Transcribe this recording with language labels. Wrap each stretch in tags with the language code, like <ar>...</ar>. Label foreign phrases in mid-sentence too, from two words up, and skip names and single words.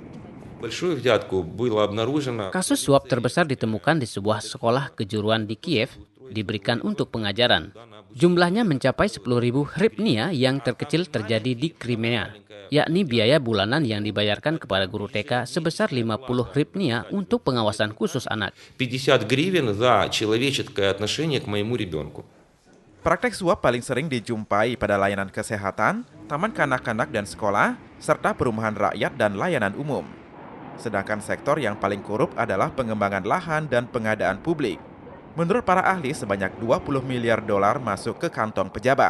<id>Kasus suap terbesar ditemukan di sebuah sekolah kejuruan di Kiev, diberikan untuk pengajaran. Jumlahnya mencapai 10.000 hryvnia yang terkecil terjadi di Crimea, yakni biaya bulanan yang dibayarkan kepada guru TK sebesar 50 hryvnia untuk pengawasan khusus anak.</id> <ru>50 гривен за человеческое отношение к моему ребенку.</ru> <id>Praktek suap paling sering dijumpai pada layanan kesehatan, taman kanak-kanak dan sekolah, serta perumahan rakyat dan layanan umum. Sedangkan sektor yang paling korup adalah pengembangan lahan dan pengadaan publik. Menurut para ahli, sebanyak 20 miliar dolar masuk ke kantong pejabat.</id>